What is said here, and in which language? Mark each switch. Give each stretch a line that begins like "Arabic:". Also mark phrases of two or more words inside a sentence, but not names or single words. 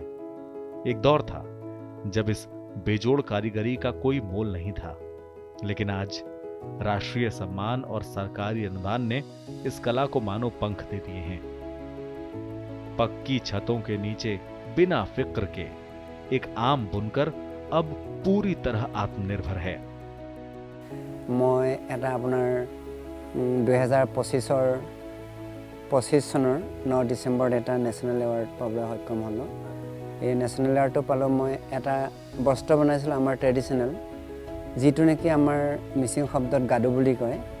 Hindi: एक दौर था जब इस बेजोड़ कारीगरी का कोई मोल नहीं था, लेकिन आज राष्ट्रीय सम्मान और सरकारी अनुदान ने इस कला को मानो पंख दे दिए हैं। पक्की छतों के नीचे बिना फिक्र के एक आम बुनकर अब पूरी तरह आत्मनिर्भर है।
Assamese: मैं এটা আপোনাৰ 2025 চনৰ 9 ডিসেম্বৰত এটা
English: national award
Assamese: পাবলৈ সক্ষম হ'লো। এই
English: national award
Assamese: পালোঁ মই এটা বস্ত্ৰ বনাইছিলোঁ আমাৰ ট্ৰেডিশ্যনেল, যিটো নেকি আমাৰ মিচিং শব্দত গাদু বুলি কয়।